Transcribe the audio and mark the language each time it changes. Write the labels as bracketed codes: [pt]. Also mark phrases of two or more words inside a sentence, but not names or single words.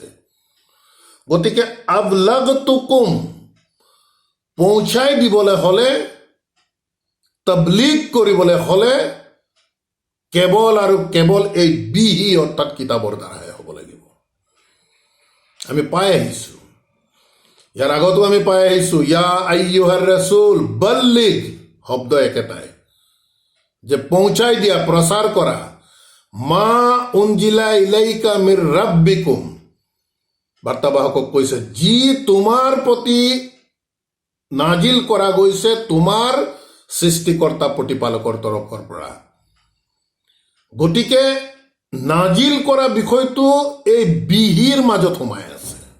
[as] গতিকে আবলাগতুকুম পৌঁছাই দিবলৈ হ'লে, তাবলিগ কৰিবলৈ হ'লে কেৱল আৰু কেৱল এই বিহি অৰ্থাৎ কিতাপৰ দ্বাৰাই হ'ব লাগিব। আমি পাই আহিছো, ইয়াৰ আগতো আমি পাই আহিছো, [ar] يا أيها الرسول بلغ, [as] শব্দ একেটাই, যে পৌঁছাই দিয়া, প্ৰচাৰ কৰা, [ar] ما أنزل إليك من ربكم, [as] বাৰ্তাবাহকক কৈছে যি তোমাৰ প্ৰতি নাজিল কৰা গৈছে তোমাৰ সৃষ্টিকৰ্তা প্ৰতিপালকৰ তৰফৰ পৰা। গতিকে নাজিল কৰা বিষয়টো এই বিহিৰ মাজত সোমাই আছে।